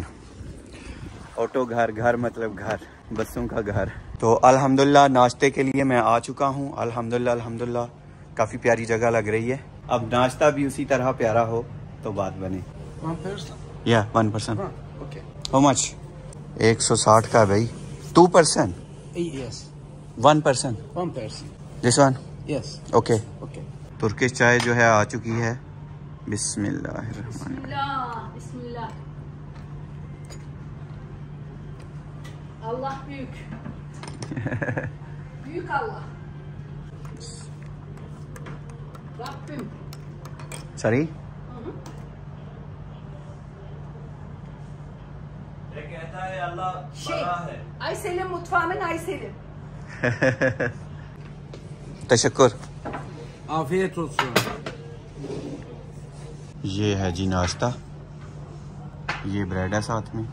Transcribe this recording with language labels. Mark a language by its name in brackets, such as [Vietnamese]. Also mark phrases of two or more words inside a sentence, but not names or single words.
[Hindi] ऑटो घर, घर मतलब घर, बसों का घर। तो अल्हम्दुलिल्लाह नाश्ते के लिए मैं आ चुका हूँ। अल्हम्दुलिल्लाह काफ़ी प्यारी जगह लग रही है। अब नाश्ता भी उसी तरह प्यारा हो तो बात बने। [English] 1 person. How much? [Hindi] 160 का भाई। 2 पर्सन? [English] Yes. 1 पर्सन? 1 person. This one? Yes. ओके। Okay. [Hindi] तुर्किश चाय जो है आ चुकी है। बिस्मिल्लाहिर्रहमानिर्रहीम। [Turkish] Bismillah. Allah büyük. Büyük Allah. Rabbim. [English] सॉरी? [Hindi] कहता है अल्लाह बड़ा है। [Turkish] Aysel'in mutfağımın Aysel'in. [Hindi] तशक्कुर। [Turkish] Afiyet olsun. [Hindi] ये है जी नाश्ता, ये ब्रेड है साथ में।